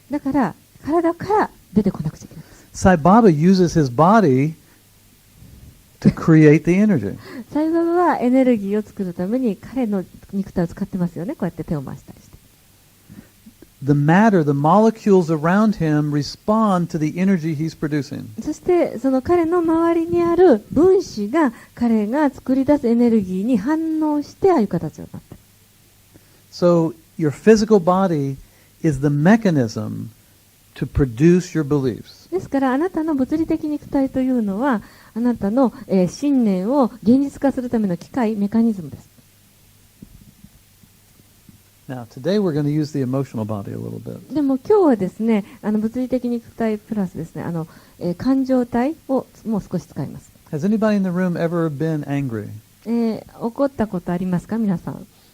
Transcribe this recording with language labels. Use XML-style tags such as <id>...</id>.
<ja>だから、体から出てこなくちゃいけないんです。</ja> <en>Sai Baba uses his body to create the energy.</en> <ja>サイババはエネルギーを作るために彼の肉体を使ってますよね。こうやって手を回したりして。</ja> <en>The matter, the molecules around him respond to the energy he's producing.</en> <ja>そしてその彼の周りにある分子が彼が作り出すエネルギーに反応してああいう形になっている。</ja> <en>So your physical body is the mechanism to produce your beliefs.</en> <ja>ですからあなたの物理的肉体というのはあなたの、信念を現実化するための機械、メカニズムです。</ja> <en>Now, today we're going to use the emotional body a little bit.</en> <ja>でも今日はですね、物理的肉体プラスですね、感情体をもう少し使います。</ja> <en>Has anybody in the room ever been angry?</en> <ja>怒ったことありますか、皆さん。</ja>